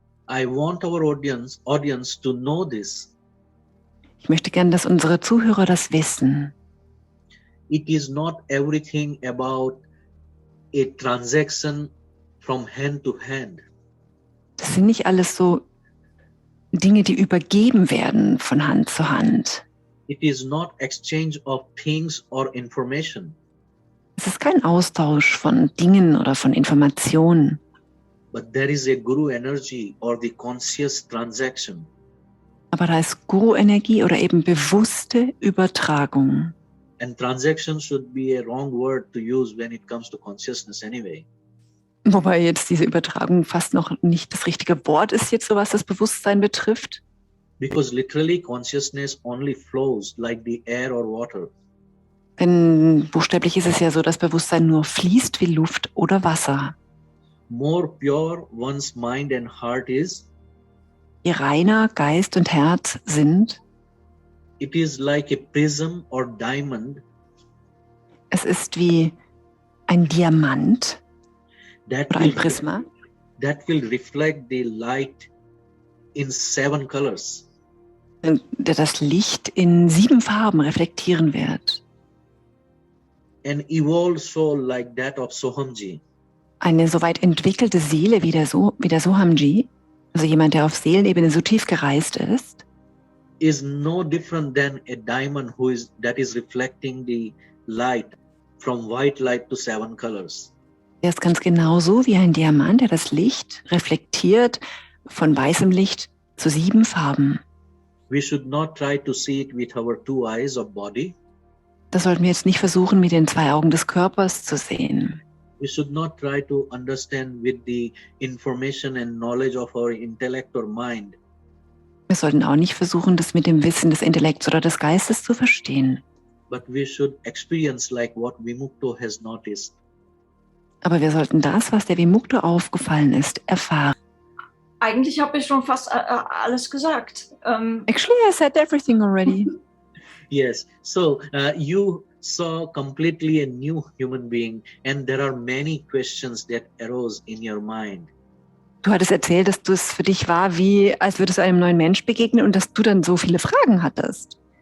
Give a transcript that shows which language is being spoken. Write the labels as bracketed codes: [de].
[en] I want our audience to know this. [de] Ich möchte gerne, dass unsere Zuhörer das wissen. [en] It is not everything about a transaction from hand to hand. [de] Das sind nicht alles so Dinge, die übergeben werden von Hand zu Hand. [en] It is not exchange of things or information. [de] Es ist kein Austausch von Dingen oder von Informationen. [en] But there is a Guru energy or the conscious transaction. [de] Aber da ist Guru-Energie oder eben bewusste Übertragung. [en] And transaction should be a wrong word to use when it comes to consciousness anyway. [de] Wobei jetzt diese Übertragung fast noch nicht das richtige Wort ist jetzt, so was das Bewusstsein betrifft. [en] Because literally consciousness only flows like the air or water. [de] Denn buchstäblich ist es ja so, dass Bewusstsein nur fließt wie Luft oder Wasser. [en] More pure one's mind and heart is, [de] Je reiner Geist und Herz sind, [en] it is like a prism or diamond [de] es ist wie ein Diamant [en] that [de] oder ein Prisma, [en] will reflect the light in 7 colors. [de] der das Licht in 7 Farben reflektieren wird. [en] An evolved soul like that of Sohamji. [de] eine so weit entwickelte Seele wie der Sohamji, also jemand, der auf Seelenebene so tief gereist ist, [en] is no different than a diamond that is reflecting the light from white light to 7 colors. [de] der ist ganz genauso wie ein Diamant, der das Licht reflektiert von weißem Licht zu 7 Farben. [en] We should not try to see it with our 2 eyes of body. [de] Das sollten wir jetzt nicht versuchen, mit den 2 Augen des Körpers zu sehen. [en] We should not try to understand with the information and knowledge of our intellect or mind. [de] Wir sollten auch nicht versuchen, das mit dem Wissen des Intellekts oder des Geistes zu verstehen. [en] But we should experience like what Vimukto has noticed. [de] Aber wir sollten das, was der Vimukto aufgefallen ist, erfahren. Eigentlich habe ich schon fast alles gesagt. [en] Actually, I said everything already. Yes, so you saw completely a new human being and there are many questions that arose in your mind. [de] Du hattest erzählt, dass es für dich war, wie als würdest du einem neuen Mensch begegnen und dass du dann so viele Fragen hattest.